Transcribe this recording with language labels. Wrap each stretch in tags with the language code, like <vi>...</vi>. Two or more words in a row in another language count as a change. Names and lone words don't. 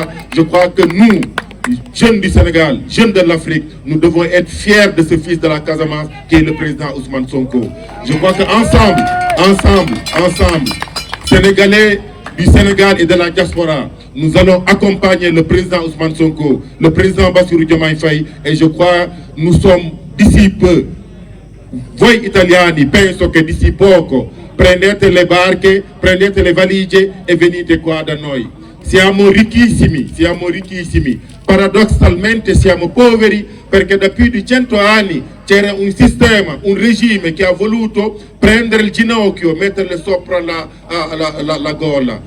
<fr>Je crois que nous, jeunes du Sénégal, jeunes de l'Afrique, nous devons être fiers de ce fils de la Casamance qui est le président Ousmane Sonko. Je crois qu'ensemble, Sénégalais du Sénégal et de la diaspora, nous allons accompagner le président Ousmane Sonko, le président Bassirou Diomaye Faye, et je crois que nous sommes d'ici peu.</fr> <it>Voi italiani penso che d'ici poco prendete le barche, prendete le valigie e venite qua da noi. Siamo ricchissimi. Paradossalmente siamo poveri perché da più di 100 anni c'era un sistema, un regime che ha voluto prendere il ginocchio, metterle sopra la gola.</it>